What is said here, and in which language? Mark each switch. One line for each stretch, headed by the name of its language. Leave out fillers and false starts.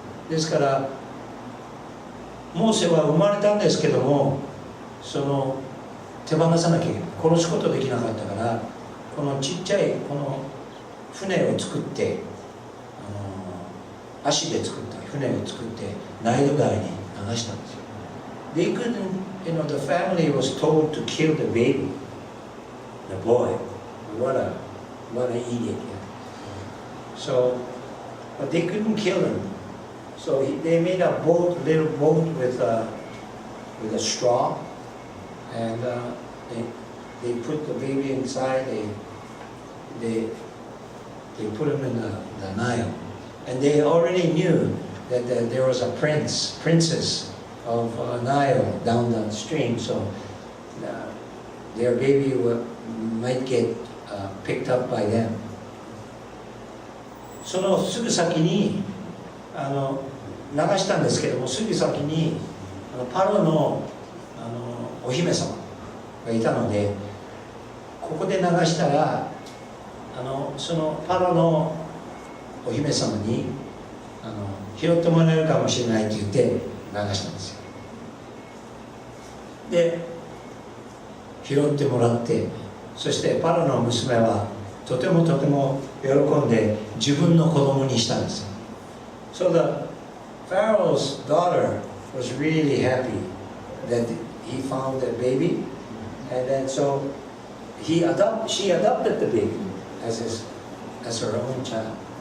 Japanese: ですからモーセは生まれたんですけども、その手放さなきゃいけない、殺すことできなかったから、このちっちゃいこの船を作って、足で作った船を作ってナイル川に流したんですよ。
English: They couldn't, the family was told to kill the baby, the boy. What an idiot. So, but they couldn't kill him. So they made a little boat with a straw, and they put the baby inside, they put him in the Nile. And they already knew that there was a princess of Nile down the stream, so their baby might get picked up by them.
Japanese: そのすぐ先に流したんですけども、すぐ先にパロのお姫様がいたので、ここで流したらそのパロのお姫様に拾ってもらえるかもしれないって言って流したんですよ。で拾ってもらって、そしてパロの娘はとても喜んで自分の子供にしたんですよ。
English: So the Pharaoh's daughter was really happy that he found the baby, and then so she adopted the baby as her own child.